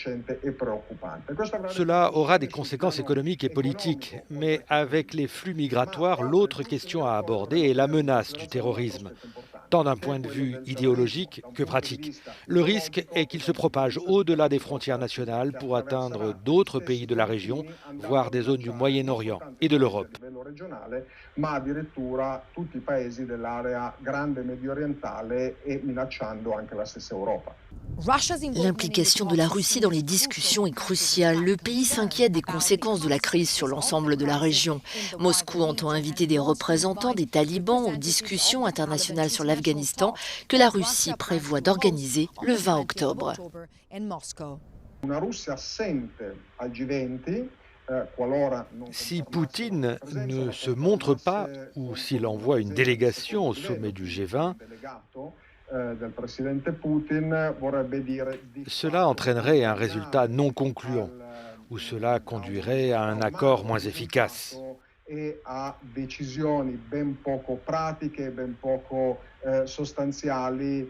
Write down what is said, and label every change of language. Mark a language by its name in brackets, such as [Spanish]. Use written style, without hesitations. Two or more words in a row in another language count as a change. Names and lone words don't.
[French] Cela aura des conséquences économiques et politiques, mais avec les flux migratoires, l'autre question à aborder est la menace du terrorisme, tant d'un point de vue idéologique que pratique. Le risque est qu'il se propage au-delà des frontières nationales pour atteindre d'autres pays de la région, voire des zones du Moyen-Orient et de l'Europe. [Italian] Ma addirittura tutti i paesi dell'area grande medio orientale e minacciando anche la stessa Europa. [French] L'implication de la Russie dans les discussions est cruciale. Le pays s'inquiète des conséquences de la crise sur l'ensemble de la région. Moscou entend inviter des représentants des talibans aux discussions internationales sur l'Afghanistan que la Russie prévoit d'organiser le 20 octobre. [Italian] Una Russia assente al G20. [French] Si Poutine ne se montre pas ou s'il envoie une délégation au sommet du G20, cela entraînerait un résultat non concluant ou cela conduirait à un accord moins efficace. [Italian] E a decisioni ben poco pratiche, ben poco sostanziali